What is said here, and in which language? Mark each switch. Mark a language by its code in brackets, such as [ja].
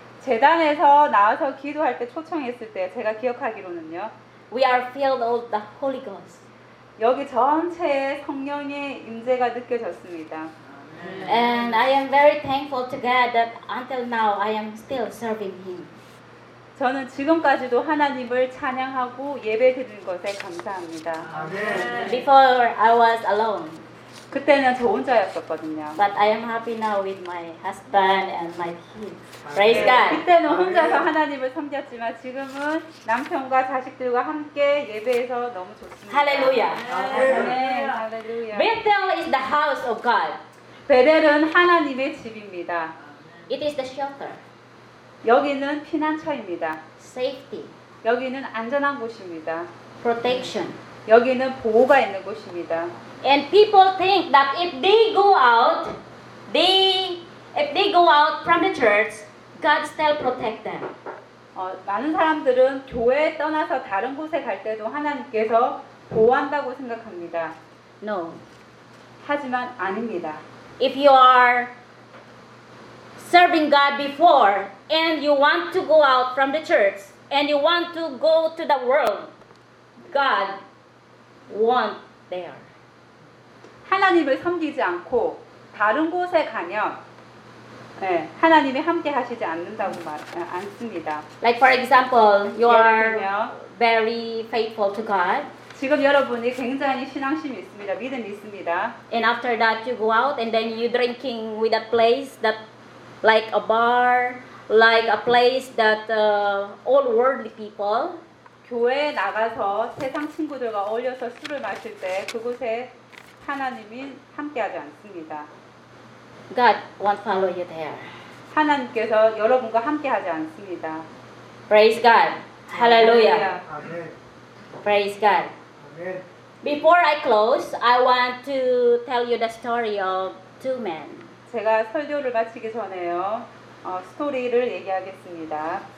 [ko] 재단에서 나와서 기도할 때 초청했을 때 제가 기억하기로는요. [en] We are filled with the Holy Ghost. [ko] 여기 전체에 성령의 임재가 느껴졌습니다. [en] And I am very thankful to God that until now I am still serving Him. [ko] 저는 지금까지도 하나님을 찬양하고 예배드린 것에 감사합니다. [en] Amen. Before I was alone. [ko] 그때는 저 혼자였었거든요. [en] But I am happy now with my husband and my kids. Praise God. [ko] 그때는 혼자서 하나님을 섬겼지만 지금은 남편과 자식들과 함께 예배해서 너무 좋습니다. [en] Hallelujah. Hallelujah. Bethel is the house of God. [ko] 베델은 하나님의 집입니다. [en] It is the shelter. [ko] 여기는 피난처입니다. [en] Safety. [ko] 여기는 안전한 곳입니다. [en] Protection. [ko] 여기는 보호가 있는 곳입니다. [en] And people think that if they go out, if they go out from the church, God still protect them. [ko] 많은 사람들은 교회 떠나서 다른 곳에 갈 때도 하나님께서 보호한다고 생각합니다. [en] No. [ko] 하지만 아닙니다. [en] If you are serving God before and you want to go out from the church and you want to go to the world, God won't there. [ko] 하나님을 섬기지 않고 다른 곳에 가면 예, 하나님이 함께 하시지 않는다고 않습니다. [en] Like for example, you are very faithful to God. [ko] 지금 여러분이 굉장히 신앙심 있습니다. 믿음 있습니다. [en] And after that you go out and then you drinking with that place that like a bar, like a place that all worldly people [ko] 교회에 나가서 세상 친구들과 어울려서 술을 마실 때 그곳에 하나님이 함께하지 않습니다. [en] God won't follow you there. [ko] 하나님께서 여러분과 함께하지 않습니다. [en] Praise God. Hallelujah. Amen. Praise God. Before I close, I want to tell you the story of two men. [ko] 제가 설교를 마치기 전에요, 스토리를 얘기하겠습니다.